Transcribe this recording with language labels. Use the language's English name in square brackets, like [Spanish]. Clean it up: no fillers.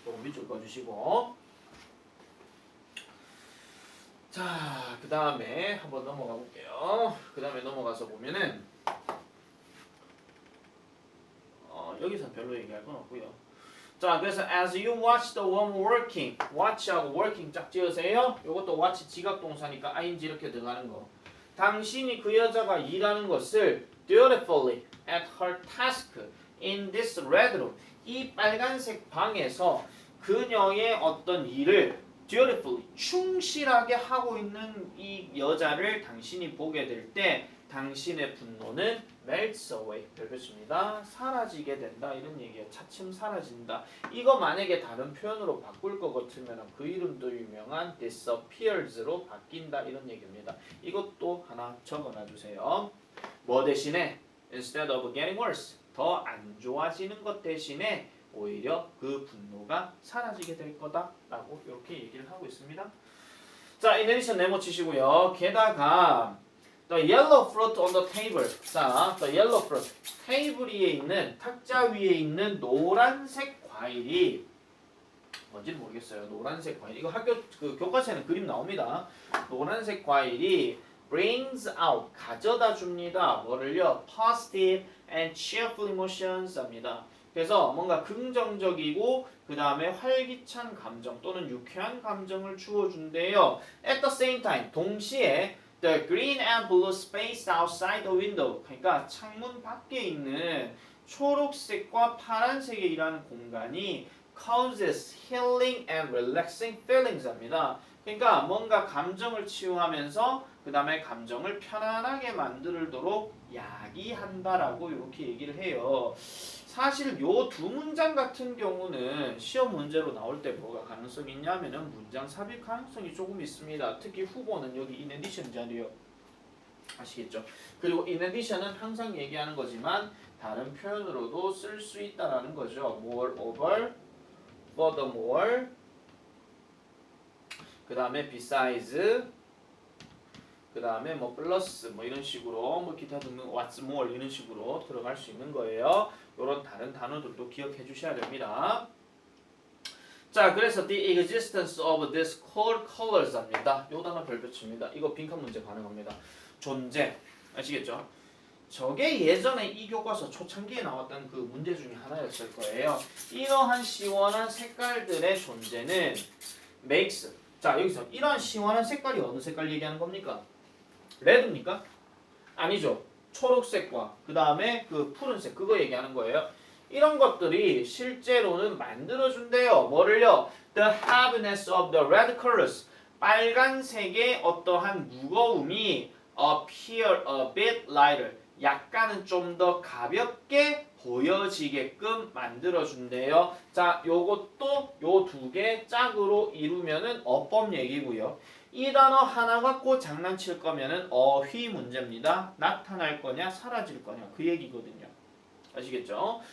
[Korean] 요거 밑줄 꺼주시고 자, 그 다음에 한번 넘어가 볼게요. 그 다음에 넘어가서 보면은 여기서 별로 얘기할 건 없고요. [English] 자, 그래서 as you watch the woman working, watch하고 working [Korean] 짝 지으세요. 이것도 watch 지각동사니까 ing 이렇게 들어가는 거. 당신이 그 여자가 일하는 것을 [English] dutifully at her task in this red room, [Korean] 이 빨간색 방에서 그녀의 어떤 일을 dutifully 충실하게 하고 있는 이 여자를 당신이 보게 될 때 당신의 분노는 [English] melts away [Korean] 별표입니다. 사라지게 된다 이런 얘기예요. 차츰 사라진다. 이거 만약에 다른 표현으로 바꿀 것 같으면 그 이름도 유명한 disappears로 바뀐다 이런 얘기입니다. 이것도 하나 적어놔 주세요. 뭐 대신에 [English] instead of getting worse [Korean] 더 안 좋아지는 것 대신에 오히려 그 분노가 사라지게 될 거다라고 이렇게 얘기를 하고 있습니다. 자, 인내리션 네모 치시고요. 게다가 [English] The yellow fruit on the table. 자, the yellow fruit. [Korean] 테이블 위에 있는 탁자 위에 있는 노란색 과일이 뭔지는 모르겠어요. 노란색 과일. 이거 학교 그 교과서에는 그림 나옵니다. 노란색 과일이 [English] brings out [Korean] 가져다 줍니다. 뭐를요? [English] Positive and cheerful emotions 합니다. [Korean] 그래서 뭔가 긍정적이고 그 다음에 활기찬 감정 또는 유쾌한 감정을 주어준대요. [English] At the same time [Korean] 동시에 [English] The green and blue space outside the window. [Korean] 그러니까 창문 밖에 있는 초록색과 파란색이라는 공간이 [English] causes healing and relaxing feelings [Korean] 합니다. 그러니까 뭔가 감정을 치유하면서 그 다음에 감정을 편안하게 만들도록 야기한다라고 이렇게 얘기를 해요. 사실 요 두 문장 같은 경우는 시험 문제로 나올 때 뭐가 가능성이 있냐면은 문장 삽입 가능성이 조금 있습니다. 특히 후보는 여기 in addition 자리요. 아시겠죠? 그리고 in addition은 항상 얘기하는 거지만 다른 표현으로도 쓸 수 있다라는 거죠. moreover, furthermore, 그 다음에 besides, 그 다음에 뭐 플러스 뭐 이런 식으로 뭐 기타 등등 what's more 이런 식으로 들어갈 수 있는 거예요. 이런 다른 단어들도 기억해 주셔야 됩니다. [English] 자, 그래서 the existence of these core colors 합니다. [Korean] 요 단어 별표칩니다. 이거 빈칸 문제 가능합니다. 존재 아시겠죠? 저게 예전에 이 교과서 초창기에 나왔던 그 문제 중에 하나였을 거예요. 이러한 시원한 색깔들의 존재는 makes. 자, 여기서 이러한 시원한 색깔이 어느 색깔 얘기하는 겁니까? 레드입니까? 아니죠. 초록색과 그 다음에 그 푸른색 그거 얘기하는 거예요. 이런 것들이 실제로는 만들어준대요. 뭐를요? [English] The heaviness of the red colors. [Korean] 빨간색의 어떠한 무거움이 [English] appear a bit lighter. [Korean] 약간은 좀 더 가볍게 보여지게끔 만들어준대요. 자, 요것도 요 두 개 짝으로 이루면은 어법 얘기고요. 이 단어 하나 갖고 장난칠 거면은 어휘 문제입니다. 나타날 거냐 사라질 거냐 그 얘기거든요. 아시겠죠?